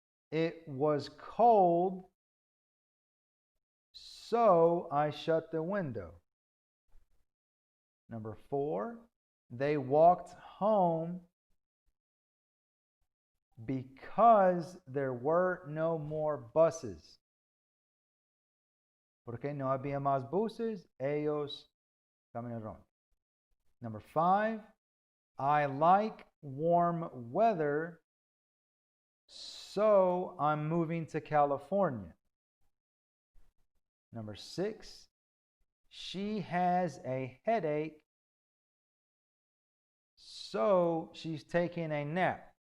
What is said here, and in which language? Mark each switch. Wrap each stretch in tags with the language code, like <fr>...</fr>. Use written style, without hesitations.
<en>It was cold, so I shut the window. Number 4, they walked home because there were no more buses.</en> <es>Porque no había más buses, ellos caminaron.</es> <en>Number 5, I like warm weather, so I'm moving to California. Number 6, she has a headache, so she's taking a nap.</en>